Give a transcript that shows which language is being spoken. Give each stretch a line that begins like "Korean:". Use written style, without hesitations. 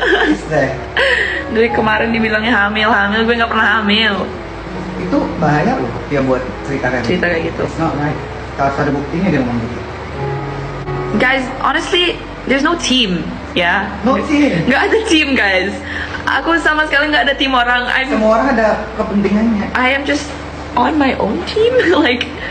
English: Is that?
Indonesian: Dari kemarin dibilangnya hamil, gue nggak pernah hamil. Itu bahaya loh dia buat cerita Kayak gitu.
English: It's not right.
Indonesian: Harus ada buktinya dia ngomong gitu.
English: Guys, honestly, there's no team, ya. No team.
Indonesian: Nggak ada team, guys. Aku sama sekali nggak ada tim orang. Semua orang ada kepentingannya.
English: I am just on my own team, like.